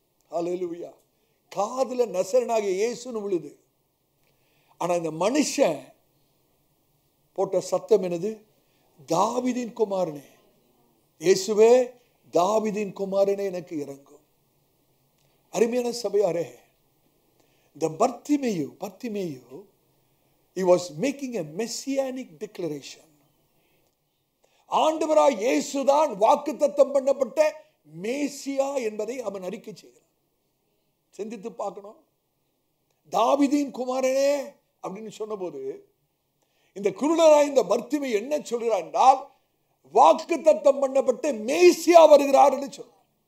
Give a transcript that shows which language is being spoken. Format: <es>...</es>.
<ta>ஹல்லேலூயா. காதுல நசரேயனாகிய இயேசுன்னு விழுது. ஆனா இந்த மனுஷன் போட்ட சத்தம் என்னது? தாவீதின் குமாரனே, இயேசுவே, தாவீதின் குமாரனே எனக்கு இறங்கும். அருமையான சபையாரே,</ta> <en>the Bartimaeus, he was making a messianic declaration.</en> <ta>ஆண்டவராய் இயேசுதான் வாக்குத்தத்தம் பண்ணப்பட்ட மேசியா என்பதை அவன் அறிக்கை செய்கிறான். சிந்தித்து பார்க்கணும். தாவீதின் குமாரனே அப்படின்னு சொன்னபோது இந்த குருடனாய் இந்த பர்த்திமை என்ன சொல்கிறான் என்றால், வாக்குத்தத்தம் பண்ணப்பட்ட மேசியா வருகிறார் என்று சொல்றான்.</ta>